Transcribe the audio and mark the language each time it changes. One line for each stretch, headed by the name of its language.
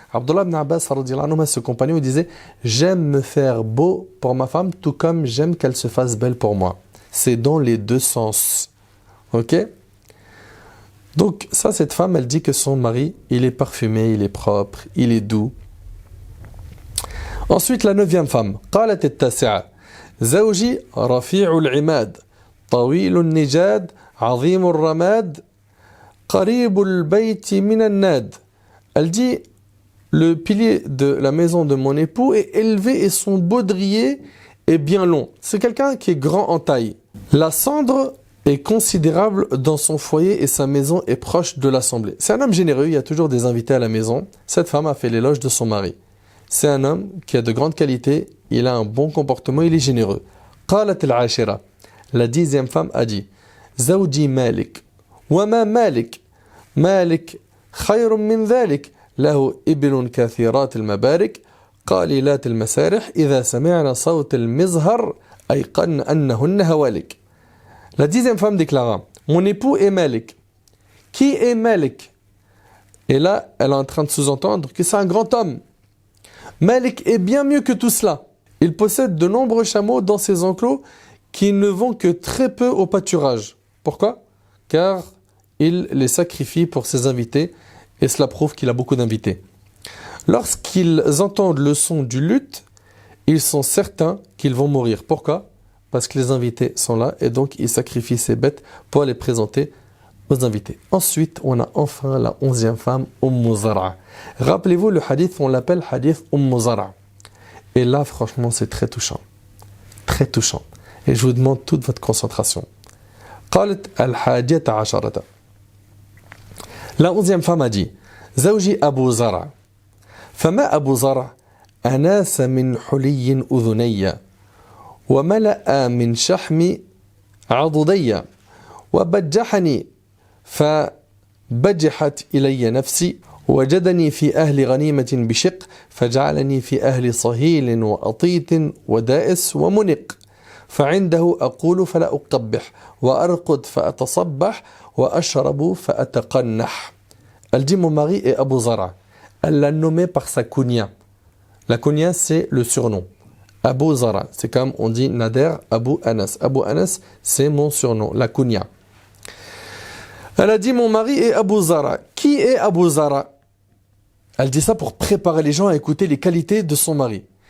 French: Abdullah ibn Abbas, ce compagnon, il disait « J'aime me faire beau pour ma femme, tout comme j'aime qu'elle se fasse belle pour moi. » C'est dans les deux sens. Ok? Donc, ça, cette femme, elle dit que son mari, il est parfumé, il est propre, il est doux. Ensuite, la 9e femme.
Arabic: قالت التاسعة زوجي رفيع العماد طويل النجاد عظيم الرماد قريب البيت من الناد.
French: Elle dit, le pilier de la maison de mon époux est élevé et son baudrier est bien long. C'est quelqu'un qui est grand en taille. La cendre est considérable dans son foyer et sa maison est proche de l'assemblée. C'est un homme généreux, il y a toujours des invités à la maison. Cette femme a fait l'éloge de son mari. C'est un homme qui a de grandes qualités, il a un bon comportement, il est généreux.
Arabic: قالت العاشرة.
French: La 10e femme a dit
Arabic: زوجي مالك وما مالك مالك خير من ذلك له إبل كثيرات المبارك قليلات المسارح إذا سمعنا صوت المزهر أيقن أنهن هوالك.
French: La 10e femme déclara mon épout est Malik. Qui est Malik? Et là, elle est en train de sous-entendre que c'est un grand homme. Malik est bien mieux que tout cela. Il possède de nombreux chameaux dans ses enclos qui ne vont que très peu au pâturage. Pourquoi? Car il les sacrifie pour ses invités et cela prouve qu'il a beaucoup d'invités. Lorsqu'ils entendent le son du luth, ils sont certains qu'ils vont mourir. Pourquoi? Parce que les invités sont là et donc ils sacrifient ces bêtes pour les présenter aux invités. Ensuite, on a enfin la 11e femme, Zara. Rappelez-vous, le hadith, on l'appelle hadith Zara. Et là, franchement, c'est très touchant. Très touchant. Et je vous demande toute votre concentration.
Arabic: قالت الحادية عشرة.
French: La 11e femme a dit
Arabic: زوجي أبو زرع فما أبو زرع أناس من حلي أذني وملأ من شحم عضدي وبجحني فبجحت إلي نفسي وجدني في أهل غنيمة بشق فجعلني في أهل صهيل وأطيت ودائس ومنق فعنده أقول فلا أقبح وأرقد فأتصبح وأشرب فأتقنح.
French: Elle dit mon mari est Abu Zara. Elle l'a nommé par sa kunya. La kunya c'est le surnom. Abu Zara, c'est comme on dit Nader Abu Anas. Abu Anas c'est mon surnom, la kunya. Elle a dit mon mari est Abu Zara. Qui est Abu Zara? Elle dit ça pour préparer les gens à écouter les qualités de son mari.